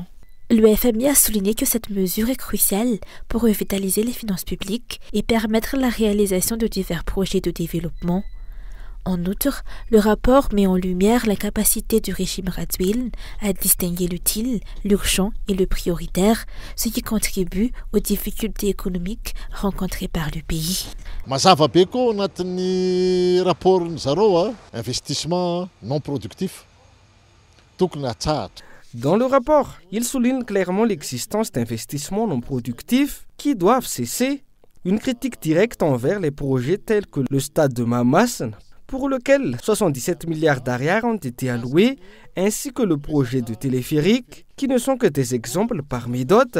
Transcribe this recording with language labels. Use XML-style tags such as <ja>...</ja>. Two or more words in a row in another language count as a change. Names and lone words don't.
<fr>Le FMI a souligné que cette mesure est cruciale pour revitaliser les finances publiques et permettre la réalisation de divers projets de développement. En outre, le rapport met en lumière la capacité du régime Radziwiłł à distinguer l'utile, l'urgent et le prioritaire, ce qui contribue aux difficultés économiques rencontrées par le pays.</fr> <mg>Mazava be koa anatin'ny rapportny zareo</mg> <fr>investissement non productif</fr> <mg>tokony hatsahatra.</mg> <fr>Dans le rapport, il souligne clairement l'existence d'investissements non productifs qui doivent cesser. Une critique directe envers les projets tels que le stade de Mamasn, pour lequel 77 milliards d'ariars ont été alloués, ainsi que le projet de téléphérique, qui ne sont que des exemples parmi d'autres.</fr>